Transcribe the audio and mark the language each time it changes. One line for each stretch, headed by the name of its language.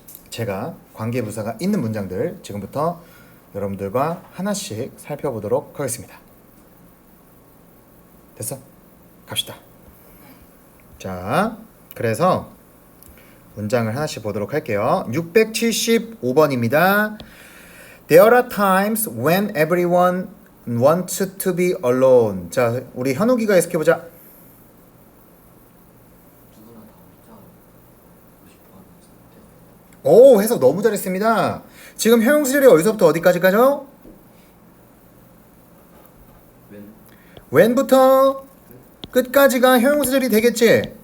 Korean: 제가 관계부사가 있는 문장들 지금부터 여러분들과 하나씩 살펴보도록 하겠습니다. 됐어? 갑시다. 자, 그래서 문장을 하나씩 보도록 할게요. 675번입니다.
English: There are times when everyone wants to be alone.
Korean: 자, 우리 현욱이가 해석해보자. 누구나 다 혼자 있고 싶어 하는 상태. 오, 해석 너무 잘했습니다. 지금 형용사절이 어디서부터 어디까지 가죠? when부터 끝까지가 형용사절이 되겠지?